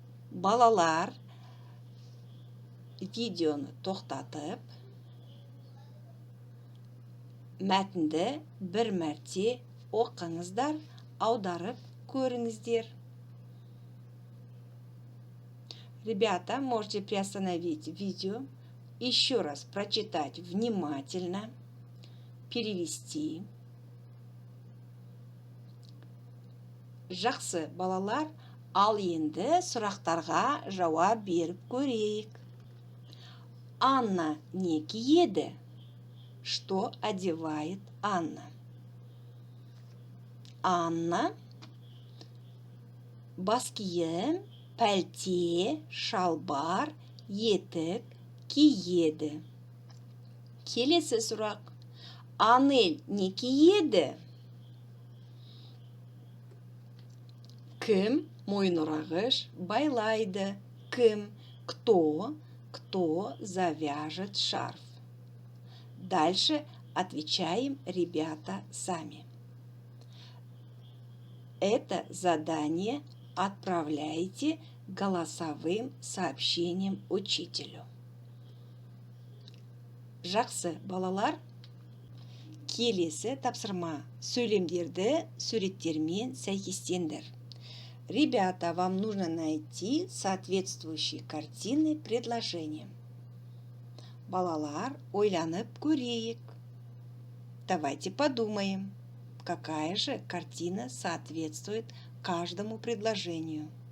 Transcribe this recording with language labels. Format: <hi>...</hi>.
<kk>Балалар, видеоны тоқтатып, мәтінді бір мәрте оқыңыздар, аударып көріңіздер.</kk> <ru>Ребята, можете приостановить видео, еще раз прочитать внимательно, перевести.</ru> <kk>Жақсы балалар, ал енді сұрақтарға жауап беріп көрейік. Анна не киеді?</kk> <ru>Что одевает Анна?</ru> <kk>Анна бас киім, пәлте, шалбар, етік киеді. Келесі сұрақ. Анель не киеді? Кім мойынұрағыш байлайды? Кім?</kk> <ru>Кто завяжет шарф? Дальше отвечаем, ребята, сами. Это задание отправляйте голосовым сообщением учителю.</ru> <kk>Жақсы балалар, келесі тапсырма сөйлемдерді суреттермен сәйкестендір.</kk> <ru>Ребята, вам нужно найти соответствующие картины предложения.</ru> <kk>Балалар, ойланып көрейік.</kk> <ru>Давайте подумаем, какая же картина соответствует каждому предложению.</ru>